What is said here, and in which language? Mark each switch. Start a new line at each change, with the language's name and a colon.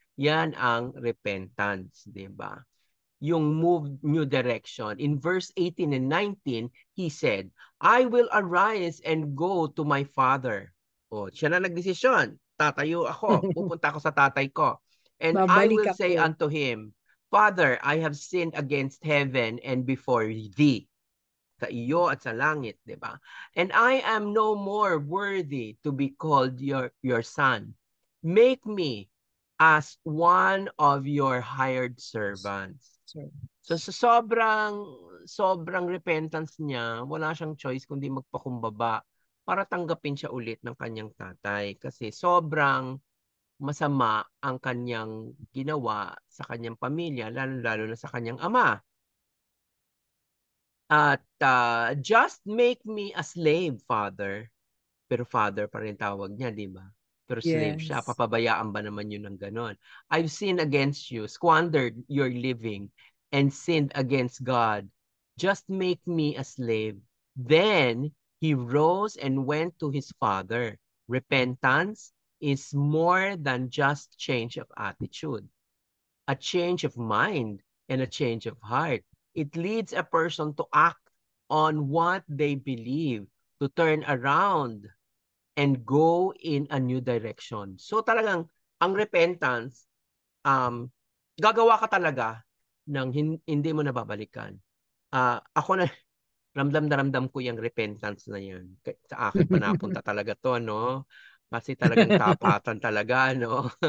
Filipino: Yan ang repentance, di ba? Yung move new direction.
English: In verse 18 and 19, he said, I will arise and go to my father.
Filipino: O, siya na nagdesisyon. Tatayo ako. Pupunta ako sa tatay ko.
English: And I
Filipino: Babalik
English: will say
Filipino: ako.
English: unto him, Father, I have sinned against heaven and before thee.
Filipino: Sa iyo at sa langit, di ba?
English: And I am no more worthy to be called your son. Make me as one of your hired servants. So,
Filipino: So sa sobrang repentance niya, wala siyang choice kundi magpakumbaba para tanggapin siya ulit ng kanyang tatay kasi sobrang masama ang kanyang ginawa sa kanyang pamilya, lalo-lalo na sa kanyang ama.
English: At just make me a slave, Father.
Filipino: Pero father pa rin tawag niya, di ba? Pero slave siya.
English: yes.
Filipino: Papabayaan ba naman yun ng ganon?
English: I've sinned against you, squandered your living, and sinned against God. Just make me a slave. Then he rose and went to his father. Repentance is more than just change of attitude, a change of mind, and a change of heart. It leads a person to act on what they believe, to turn around and go in a new direction.
Filipino: So talagang ang repentance, gagawa ka talaga ng hindi mo nababalikan. Ako na, ramdam na ramdam ko yung repentance na yan. Sa akin pa napunta talaga to, no? Kasi talagang tapatan talaga, no?